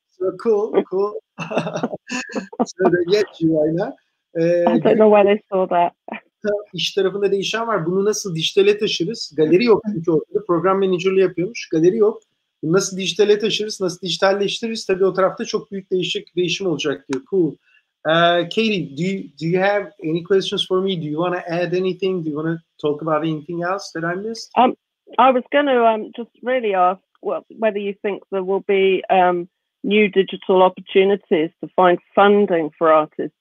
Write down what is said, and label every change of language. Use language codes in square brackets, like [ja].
[en] So cool. So they get you right now. I don't know why they saw that. [tr] İş tarafında değişen var. Bunu nasıl dijitale taşırız? Galeri yok çünkü ortada. Program menajerliği yapıyormuş. Galeri yok. Bunu nasıl dijitale taşırız? Nasıl dijitalleştiririz? Tabii o tarafta çok büyük değişim olacak diyor. [en] Cool. Katie, do you have any questions for me? Do you want to add anything? Do you want to talk about anything else that I missed? I was going to just really ask whether you think there will be new digital opportunities to find funding for artists.